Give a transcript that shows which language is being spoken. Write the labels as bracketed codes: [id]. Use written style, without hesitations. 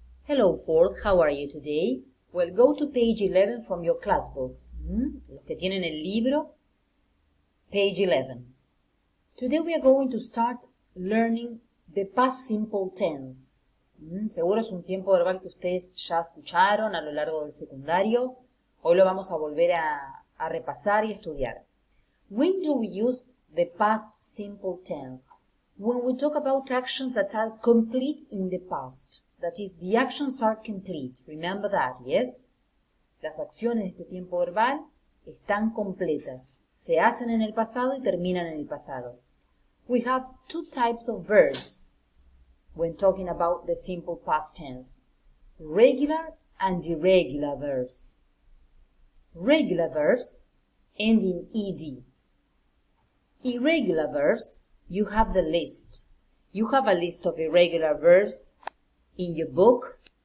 [en] Hello, fourth, how are you today? Well, go to page 11 from your class books. [es] Los que tienen el libro, [en] page 11. Today we are going to start learning the past simple tense. [es] Seguro es un tiempo verbal que ustedes ya escucharon a lo largo del secundario. Hoy lo vamos a volver a repasar y estudiar. [en] When do we use the past simple tense? When we talk about actions that are complete in the past. That is, the actions are complete. Remember that, yes? [es] Las acciones de este tiempo verbal están completas. Se hacen en el pasado y terminan en el pasado. [en] We have two types of verbs when talking about the simple past tense. Regular and irregular verbs. Regular verbs end in ed. Irregular verbs, you have the list. You have a list of irregular verbs in your book.